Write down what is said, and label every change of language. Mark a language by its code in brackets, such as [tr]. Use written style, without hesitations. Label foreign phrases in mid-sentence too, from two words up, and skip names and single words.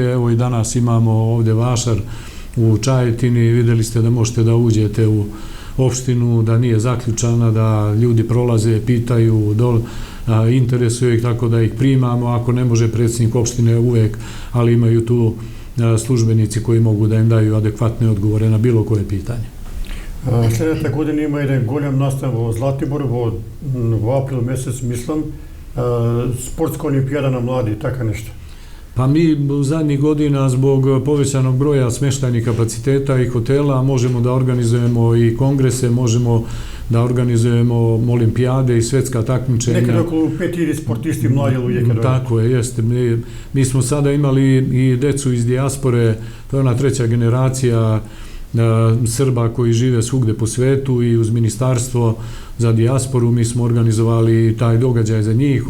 [sr] Evo i danas imamo ovde vašar u Čajetini, videli ste da možete da uđete u opštinu, da nije zaključana, da ljudi prolaze, pitaju, interesuje ih, tako da ih primamo. Ako ne može predsjednik opštine uvek, ali imaju tu službenici koji mogu da im daju adekvatne odgovore na bilo koje pitanje. [mk] Следната година има еден голем настан во Златибор во април месец, мислам, спортска олимпијада на млади, така нешто. [sr] Pa mi u zadnjih godina zbog povećanog broja smeštajnih kapaciteta i hotela možemo da organizujemo i kongrese, možemo da organizujemo olimpijade i svetska takmičenja. Nekada oko 5000 sportisti mlađi ljude. Tako je, jeste. Mi smo sada imali i decu iz dijaspore, to je ona treća generacija Srba koji žive svugde po svetu i uz ministarstvo za dijasporu mi smo organizovali taj događaj za njih.